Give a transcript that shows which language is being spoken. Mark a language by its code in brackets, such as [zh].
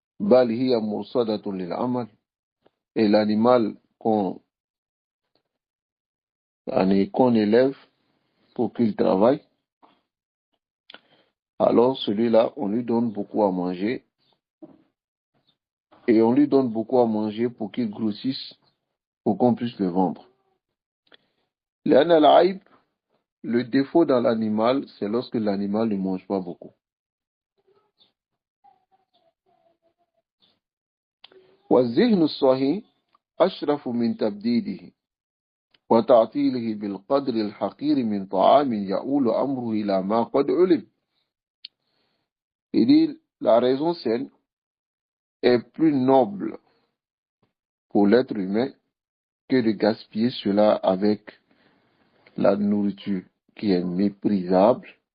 [ar] Bal hiya mursadatun lil amal. [fr] Et l'animal qu'on élève pour qu'il travaille, alors celui-là, on lui donne beaucoup à manger. Et on lui donne beaucoup à manger pour qu'il grossisse, pour qu'on puisse le vendre. Le défaut dans l'animal, c'est lorsque l'animal ne mange pas beaucoup. [ar] والذهن الصحيح أشرف من تبديده وتعطيله بالقدر الحقير من طعام يؤول أمره إلى ما قد علم. [fr] Il dit, la raison saine est plus noble pour l'être humain que de gaspiller cela avec la nourriture qui est méprisable,